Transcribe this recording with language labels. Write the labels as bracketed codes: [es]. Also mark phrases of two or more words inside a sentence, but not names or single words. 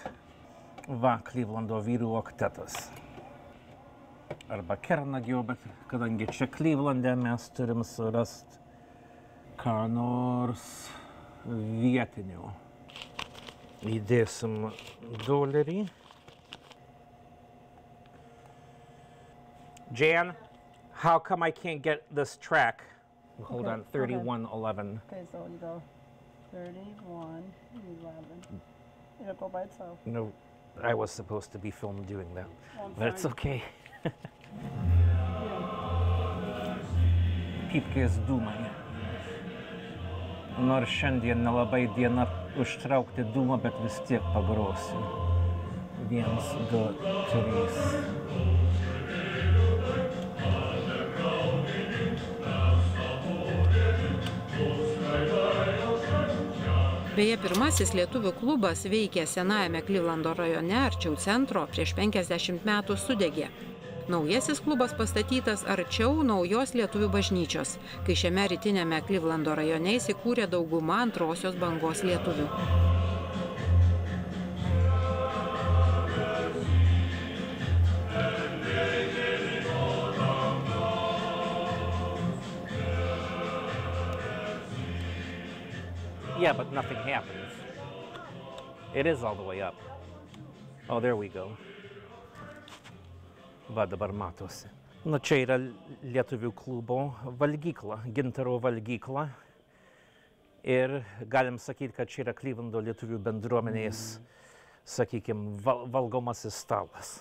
[lt] Va, Clevelando vyrų oktetas. Arba Kernagio, bet kadangi čia Clevelande mes turim surasti ką nors vietinio. Įdėsim $1. [en] Jan, how come I can't get this track? Hold on, 3111. Okay, so you go 3111. It'll go by itself. No. I was supposed to be filmed doing that, but it's okay. [lt] Pypkės dūmai. Nors šiandien nelabai diena užtraukti dūmą, bet vis tiek pagrosiu. 1, 2, 3. Beje, pirmasis lietuvių klubas veikė senajame Clevelando rajone arčiau centro, prieš 50 metų sudegė. Naujasis klubas pastatytas arčiau naujos lietuvių bažnyčios, kai šiame rytinėme Clevelando rajone įsikūrė dauguma antrosios bangos lietuvių. [en] Yeah, but nothing happens. It is all the way up. Oh, there we go. [lt] Va, dabar matosi. Nu, čia yra lietuvių klubo valgykla, gintaro valgykla. Ir galim sakyti, kad čia yra Klyvlando lietuvių bendruomenės, sakykime, valgomasis stalas.